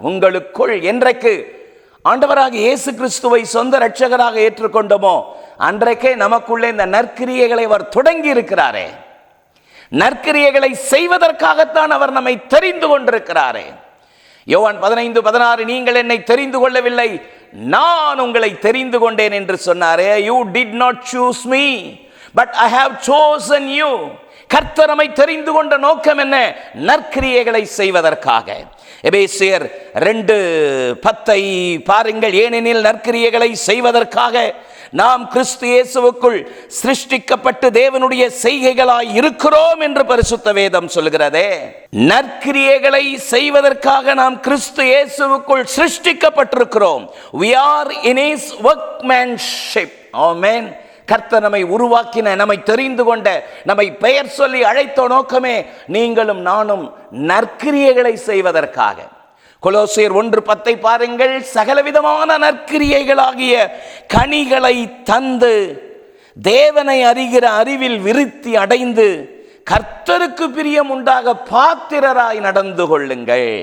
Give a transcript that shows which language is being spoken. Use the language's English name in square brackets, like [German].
[Tamil] உங்களுக்குள் என்றைக்கு ஆண்டவராக இயேசு கிறிஸ்துவை சொந்த இரட்சகராக ஏற்றுக்கொண்டோமோ அன்றைக்கே நமக்குள்ளே இந்த நற்கிரியைகளை அவர் தொடங்கி இருக்கிறாரே. நற்கிரியைகளை செய்வதற்காகத்தான் அவர் நம்மை தெரிந்து கொண்டிருக்கிறாரே. யோவான் 15:16 நீங்கள் என்னை தெரிந்து கொள்ளவில்லை, நான் உங்களை தெரிந்து கொண்டேன் என்று சொன்னாரே. [English] You did not choose me, but I have chosen you. [Tamil] கர்த்தர் நம்மை தெரிந்து கொண்ட நோக்கம் என்ன? நற்கிரியைகளை செய்வதற்காக. எபேசியர் 2:10 பாருங்கள். ஏனெனில் நற்கிரியைகளை செய்வதற்காக நாம் கிறிஸ்து இயேசுவுக்குள் சிருஷ்டிக்கப்பட்டு தேவனுடைய செய்கைகளாய் இருக்கிறோம் என்று பரிசுத்த வேதம் சொல்கிறதே. நற்கிரியைகளை செய்வதற்காக நாம் கிறிஸ்து இயேசுவுக்குள் சிருஷ்டிக்கப்பட்டிருக்கிறோம். [English] We are in his workmanship. [Tamil] ஆமென். கர்த்தர் நம்மை உருவாக்கின, நம்மை தெரிந்து கொண்ட, நம்மை பெயர் சொல்லி அழைத்த நோக்கமே நீங்களும் நானும் நற்கிரியைகளை செய்வதற்காக. கொலோசியர் 1:10 பாருங்கள். சகலவிதமான நற்கிரியைகளாகிய கனிகளை தந்து தேவனை அறிகிற அறிவில் விருத்தி அடைந்து கர்த்தருக்கு பிரியம் உண்டாக பாத்திரராய் நடந்து கொள்ளுங்கள்.